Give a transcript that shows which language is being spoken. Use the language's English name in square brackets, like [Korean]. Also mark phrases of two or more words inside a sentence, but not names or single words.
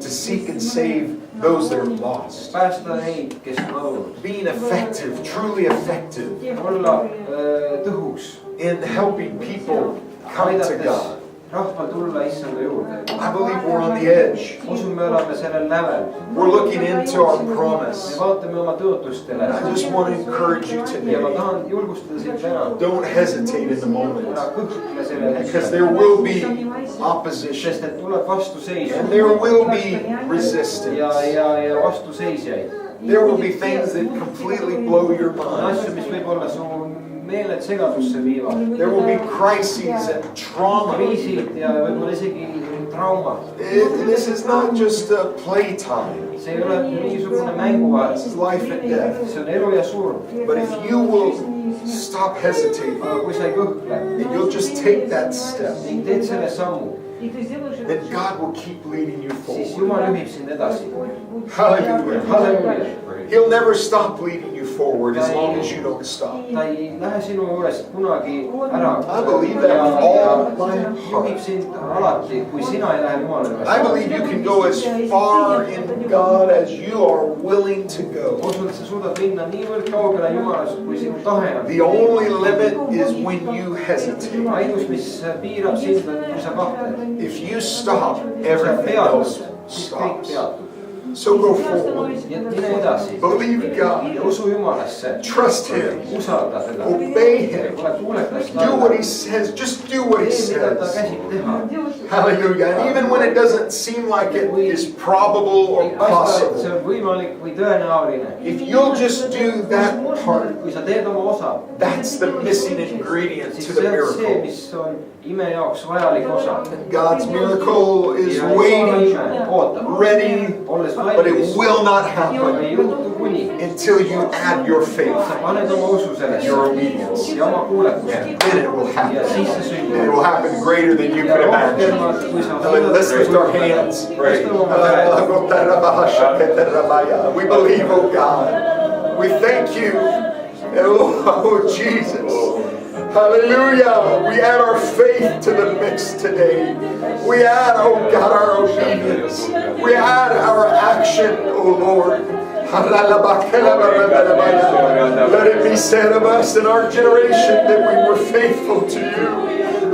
[English] to seek and save those that are lost. [Estonian] Päästa neid, kes on kadunud. [English] Being effective, truly effective [Estonian] Olla tõhus. [English] in helping people come to God. [Estonian] Rahval tulla Issanda juurde. [English] I believe we're on the edge. [Estonian] Usun, me oleme sellel lävel. [English] We're looking into our [Estonian] Me [English] promise. [Estonian] vaatame oma tõotustele. [English] I just want to encourage you [Estonian] Ja ma [English] today. [Estonian] tahan julgustada sind täna. [English] Don't hesitate in the moment [Estonian] Ära kõhkle sellel [English] because [Estonian] hetkel. [English] there will be opposition [Estonian] Sest et tuleb vastuseis. [English] and there will be resistance. [Estonian] Ja vastuseisjaid. [English] There will be things that completely blow your [Estonian] On [English] mind. [Estonian] asju, mis võib-olla su meeled segadusse viivad. [English] There will be crises and trauma. [Estonian] Kriisid ja võib-olla isegi traumad. [English] This is not just a playtime. [Estonian] See ei ole mingisugune mänguväär. [English] This is life and death. [Estonian] See on elu ja surm. [English] But if you will stop hesitating [Estonian] Aga kui sa ei kõhkle [English] and you'll just take that step, [Estonian] ning teed selle sammu, [English] then God will keep leading you [Estonian] siis [English] forward. [Estonian] Jumal juhib sind edasi. [English] Hallelujah. [Estonian] Halleluuja. [English] He'll never stop leading you forward as long as you don't stop. [Estonian] Ta ei lähe sinu juurest kunagi ära. [English] I believe that with all my [Estonian] Juhib [English] heart. [Estonian] sind alati, kui sina ei lähe Jumala [English] I [Estonian] juurest. [English] believe you can go as far in God as you are willing to [Estonian] Ma [English] go. [Estonian] usun, et sa suudad minna niivõrd kaugele Jumalast, kui sinu tahe on. [English] The only limit is when you hesitate. [Estonian] Ainus, mis piirab sind, on, kui sa kahtled. [English] If you stop, [Estonian] Kui sa [English] everything else [Estonian] peatud, siis kõik [English] stops. [Estonian] peatub. [English] So go forward. [Estonian] Nii et mine edasi. [English] Believe God. [Estonian] Ja usu Jumalasse. [English] Trust Him. [Estonian] Usalda teda. [English] Obey Him. [Estonian] Ole kuulekas [English] Do what He [Estonian] talle. [English] says. Just do what He [Estonian] Tee, mida ta [English] says. [Estonian] käsib teha. [English] Hallelujah. And even when it doesn't seem like it is probable or [Estonian] Ei paista, et see [English] possible, [Estonian] on võimalik või tõenäoline. [English] if you'll just do that part, [Estonian] Kui sa teed oma osa, [English] that's the missing ingredient [Estonian] siis [English] to [Estonian] see [English] the [Estonian] on see, [English] miracle. [Estonian] mis on ime jaoks vajalik osa. [English] God's miracle is [Estonian] Ja Jumala [English] waiting, [Estonian] ime ootab. [English] ready, [Estonian] Olles [English] but it [Estonian] valmis, [English] will not [Estonian] ei [English] happen [Estonian] juhtu kuni. [English] until you add your faith, [Estonian] Sa paned oma usu sellesse [English] your obedience. [Estonian] ja oma kuulekuse. [English] And then it will [Estonian] Ja [English] happen. [Estonian] siis see [English] And it [Estonian] sünnib. [English] will happen greater than you [Estonian] Ja [English] could imagine. [Estonian] rohkem, kui sa [English] Let's lift our hands. [Estonian] Tõstame oma käed. [English] We believe, oh God. We thank you. Oh Jesus. Hallelujah. We add our faith to the mix today. We add, oh God, our obedience. We add our action, oh Lord. Let it be said of us in our generation that we were faithful to you.